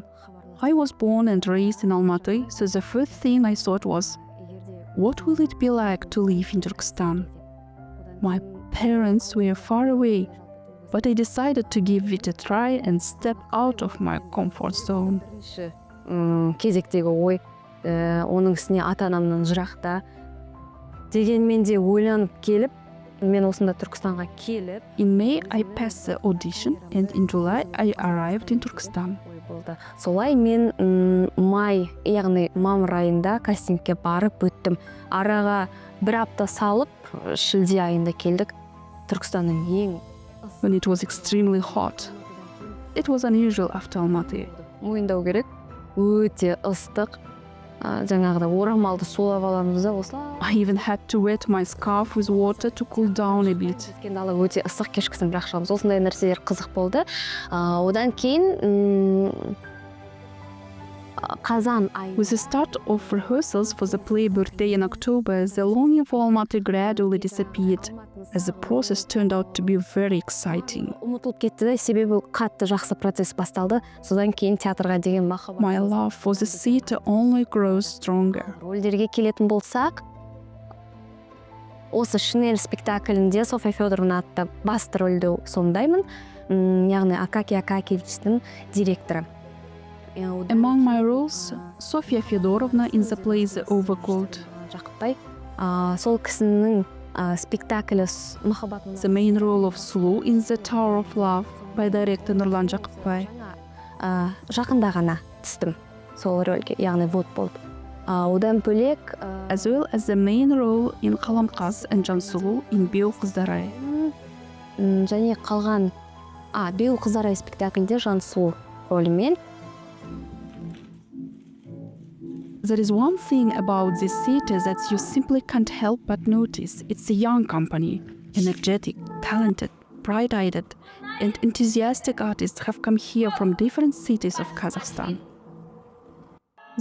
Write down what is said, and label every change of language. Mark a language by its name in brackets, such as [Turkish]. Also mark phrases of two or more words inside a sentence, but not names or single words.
[English] I was born and raised in Almaty, so the first thing I thought was, what will it be like to live in Turkestan? My parents were far away, but I decided to give it a try and step out of my comfort zone. [Kazakh] Кезектегі ой, оның үстіне ата-анамнан жырақта. Дегенмен де ойланып келіп, мен осында Түркістанға келіп. [English] In May, I passed the audition, and in July, I arrived in Turkestan. [Kazakh] Солай мен май, яғни мамыр айында кастингке барып өттім. Араға бір апта салып, шілде айында келдік. Түркістанның ең [English] When it was extremely hot. It was unusual after Almaty. [Kazakh] Мойындау керек, өте ыстық. Жаңағыда орамалды сулап аламыз да осылай. [English] I even had to wet my scarf with water to cool down a bit. [Kazakh] Дала өте ыстық, кешкісін бірақ шығамыз. Осындай нәрселер қызық болды. Одан кейін қазан айы. [English] With the start of rehearsals for the play Birthday in October, the longing for Almaty gradually disappeared, as the process turned out to be very exciting. [Kazakh] Ұмытылып кетті де, себебі қатты жақсы процесс басталды. Содан кейін театрға деген махаббат. [English] My love for the theater only grows stronger. [Kazakh] Рөлдерге келетін болсақ, осы Шинель спектаклінде Софья Федоровна атты басты рөлді сомдаймын. Яғни Акакий Акакевичтің директоры. [English] Among my roles, Sofia Fedorovna in the play The Overcoat. [Kazakh] Жақыпбай, сол кісінің спектаклі махаббатын. [English] The main role of Sulu in The Tower of Love by director Nurlan Жақыпбай. [Kazakh] Жақында ғана түстім сол рөлге, яғни вот болып. Одан бөлек, [English] as well as the main role in Қаламқас and Жансұлу in Беу Қыздарай. [Kazakh] Және қалған Беу Қыздарай спектаклінде Жансұлу рөлімен. [English] There is one thing about this theater that you simply can't help but notice. It's a young company, energetic, talented, bright-eyed, and enthusiastic artists have come here from different cities of Kazakhstan.